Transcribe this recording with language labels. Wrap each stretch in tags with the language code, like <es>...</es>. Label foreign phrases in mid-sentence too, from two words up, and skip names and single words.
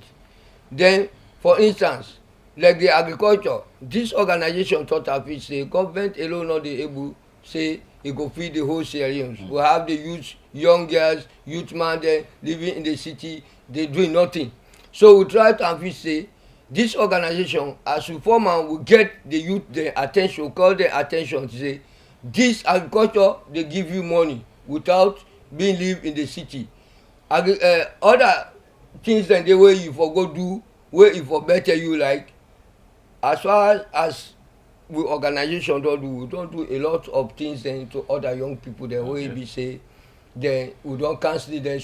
<kri>Then for instance, like the agriculture, this organization thought of it say government alone not dey able say e go feed the whole Sierra Leone. We have the youth, young girls, youth man there living in the city, they doing nothing. So we try to say this organization, as we form am, we get the youth their attention, call their attention to say this agriculture dey give you money without being live in the city. Other things dem dey wey you for go do, wey e for better you, like as far as we organization don do, we don do a lot of things then to other young people dem wey be say then we don cancel them.</kri>